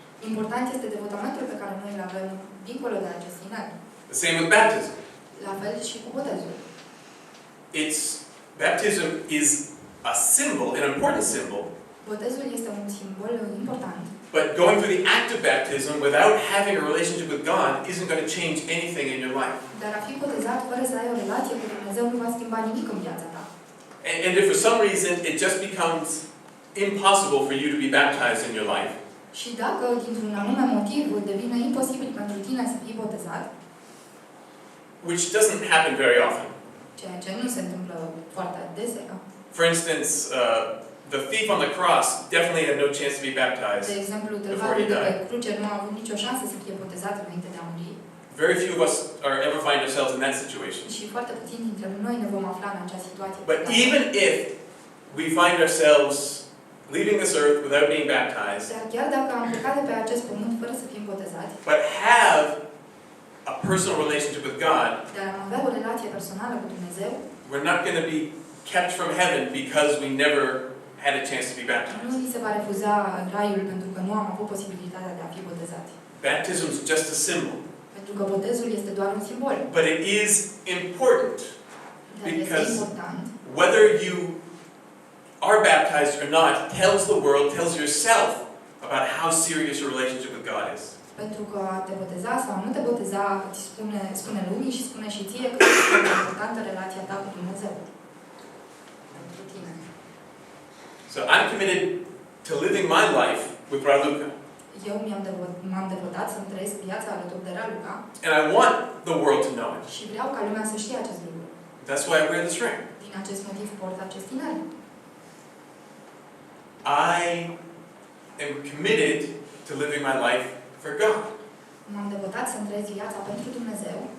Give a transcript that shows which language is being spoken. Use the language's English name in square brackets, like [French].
[Romanian] Important este devotamentul pe care noi îl avem dincolo de acest inel. [English] The same with baptism. [Romanian] La fel și cu botezul. [English] Baptism is a symbol, an important symbol. [Romanian] Botezul este un simbol important. [English] But going through the act of baptism without having a relationship with God isn't going to change anything in your life. [Romanian] Dar a fi botezat fără să ai o relație cu Dumnezeu nu va schimba nimic în viața ta. [English] And if for some reason it just becomes impossible for you to be baptized in your life, [Romanian] Și dacă dintr-un anume motiv devine imposibil pentru tine să fii botezat, [English] which doesn't happen very often. [Romanian] ceea ce nu se întâmplă foarte adesea. [English] For instance, the thief on the cross definitely had no chance to be baptized. [Romanian] De exemplu, [English] before [Romanian] tâlharul [English] he [Romanian] de pe [English] died. [Romanian] cruce nu a avut nicio șansă să fie botezat înainte de a muri. [English] Very few of us ever find ourselves in that situation. [Romanian] Și foarte puțini dintre noi ne vom afla în acea situație. [English] But even if we find ourselves leaving this earth without being baptized, [Romanian] Dar chiar dacă am plecat de pe acest pământ fără să fim botezați, [English] but have a personal relationship with God, [Romanian] dar am avea o relație personală cu Dumnezeu, [English] we're not going to be kept from heaven because we never had a chance to be [Romanian] nu [English] baptized. [Romanian] ni se va refuza raiul pentru că nu am avut posibilitatea de a fi botezați. [English] Baptism is just a symbol, [Romanian] Pentru că botezul este doar un simbol. [English] but it is important [Romanian] Dar este [English] because [Romanian] important. [English] whether you are baptized or not tells the world, tells yourself about how serious your relationship with God is. [Romanian] Pentru că a te boteza sau a nu te boteza îți spune lumii și spune și ție că este importantă relația ta cu Dumnezeu. Pentru tine. [English] So I'm committed to living my life with Raluca. [Romanian] Eu m-am devotat să-mi trăiesc viața alături de Raluca [English] And I want the world to know it. [Romanian] și vreau ca lumea să știe acest lucru. [English] That's why I wear this ring. [Romanian] Din acest motiv port acest inel. [English] I am committed to living my life for God, [Romanian] M-am devotat să-mi trăiesc viața pentru Dumnezeu